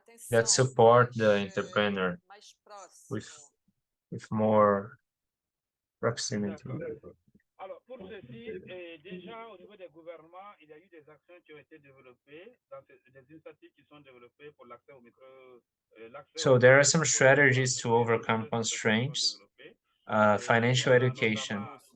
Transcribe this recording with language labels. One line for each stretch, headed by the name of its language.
English: that support the entrepreneur with more proximity.
French: Alors, pour ceci, déjà au niveau des gouvernements, il y a eu des actions qui ont été développées, des initiatives qui sont développées pour l'accès au micro.
English: So there are some strategies to overcome constraints. Financial education.